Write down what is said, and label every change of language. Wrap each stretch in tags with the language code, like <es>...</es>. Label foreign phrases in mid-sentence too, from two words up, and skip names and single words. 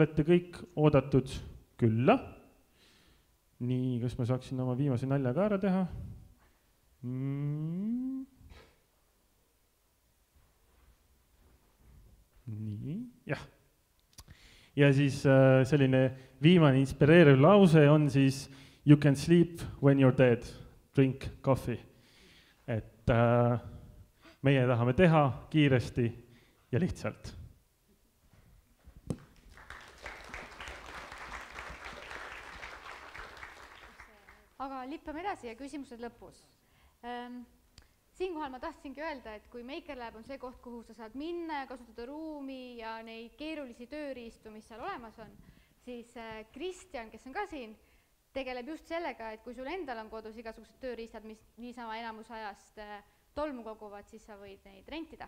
<et>Et olete kõik oodatud külla nii, kas ma saaksin oma viimase nalja ka ära teha? Nii, jah. Ja siis selline viimane inspireeriv lause on siis</et> <en>you can sleep when you're dead, drink coffee.</en> <et>Et meie tahame teha kiiresti ja lihtsalt. Aga lippame edasi ja küsimused lõpus. Siinkohal ma tahtsingi öelda, et kui Makerlab on see koht, kuhu sa saad minna ja kasutada ruumi ja neid keerulisi tööriistu, mis seal olemas on, siis Kristjan, kes on ka siin, tegeleb just sellega, et kui sul endal on kodus igasugused tööriistad, mis niisama enamus ajast tolmu koguvad, siis sa võid neid rentida.</et>